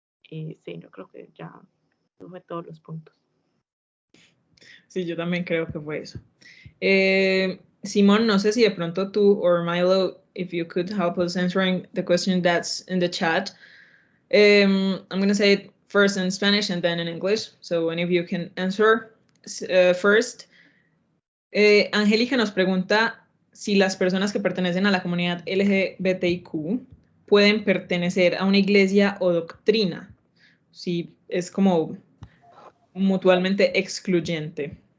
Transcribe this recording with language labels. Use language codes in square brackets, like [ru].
[es] Y sí, yo creo que ya tuve todos los puntos. Sí, yo también creo que fue eso. [en] Simón, [es] no sé si de pronto tú [en] or Milo, if you could help us answering the question that's in the chat. I'm going to say it first in Spanish and then in English, so any of you can answer first. [es] Angélica nos pregunta si las personas que pertenecen a la comunidad LGBTIQ pueden pertenecer a una iglesia o doctrina, si es como mutuamente excluyente.